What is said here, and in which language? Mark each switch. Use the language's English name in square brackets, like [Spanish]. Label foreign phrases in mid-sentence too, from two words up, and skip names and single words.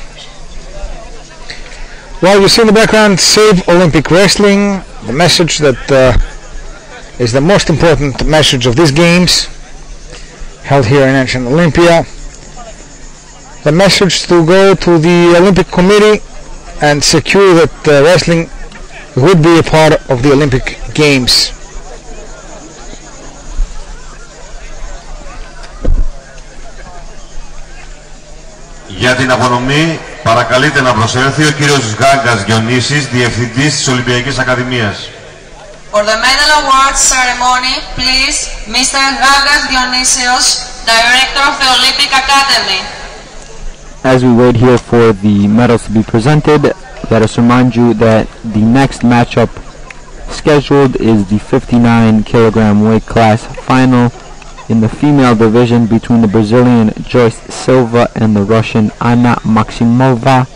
[English] Well, you see in the background, Save Olympic Wrestling, the message that is the most important message of these games held here in ancient Olympia. The message to go to the Olympic Committee and secure that wrestling would be a part of the Olympic Games. [Greek] Για την απονομή παρακαλείται να προσέλθει ο κύριος Γάγκας Διονύσης, Διευθυντής της Ολυμπιακής Ακαδημίας. [English] For the medal award ceremony, please, Mr. Gagas Dionysios, Director of the Olympic Academy. As we wait here for the medals to be presented, let us remind you that the next matchup scheduled is the 59 kilogram weight class final in the female division between the Brazilian Joyce Silva and the Russian Anna Maximova.